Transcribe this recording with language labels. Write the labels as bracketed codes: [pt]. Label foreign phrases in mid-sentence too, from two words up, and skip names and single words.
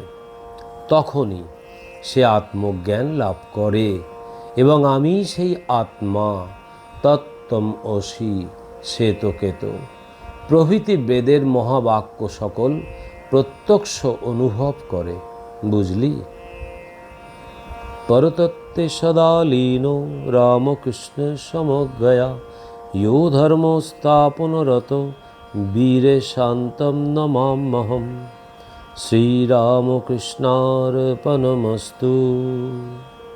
[bn] তখনই সে আত্মজ্ঞান লাভ করে এবং আমি সেই আত্মা, [sa] তত্ত্বম অসি, [bn] শ্বেতকেত প্রভৃতি বেদের মহাবাক্য সকল প্রত্যক্ষ অনুভব করে। বুঝলি? [sa] परतत्ते सदा लीनो रामकृष्ण समज्ञया यो धर्मस्थापनरतो वीरे शान्तं नमाम्यहम्। श्रीरामकृष्णार्पणमस्तु।